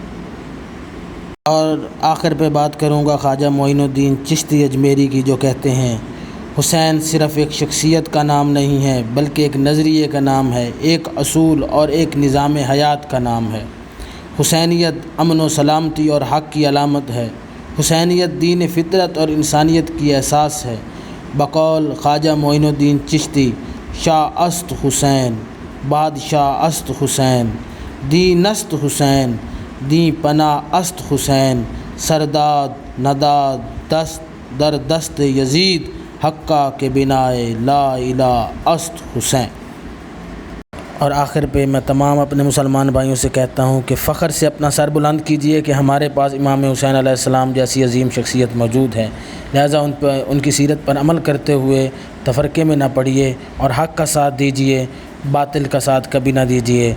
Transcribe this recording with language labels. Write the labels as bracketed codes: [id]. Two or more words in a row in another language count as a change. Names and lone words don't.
[ur] اور آخر پہ بات کروں گا خواجہ معین الدین چشتی اجمیری کی، جو کہتے ہیں حسین صرف ایک شخصیت کا نام نہیں ہے بلکہ ایک نظریے کا نام ہے، ایک اصول اور ایک نظام حیات کا نام ہے۔ حسینیت امن و سلامتی اور حق کی علامت ہے۔ حسینیت دین فطرت اور انسانیت کی احساس ہے۔ [fa] بقول خواجہ معین الدین چشتی، شاہ است حسین، بادشاہ است حسین، دین است حسین، دی پناہ است حسین، سرداد نداد دست در دست یزید، حقہ کے بنائے لا الہ است حسین۔ [ur] اور آخر پہ میں تمام اپنے مسلمان بھائیوں سے کہتا ہوں کہ فخر سے اپنا سر بلند کیجئے کہ ہمارے پاس امام حسین علیہ السلام جیسی عظیم شخصیت موجود ہے، لہٰذا ان کی سیرت پر عمل کرتے ہوئے تفرقے میں نہ پڑیے اور حق کا ساتھ دیجئے، باطل کا ساتھ کبھی نہ دیجئے۔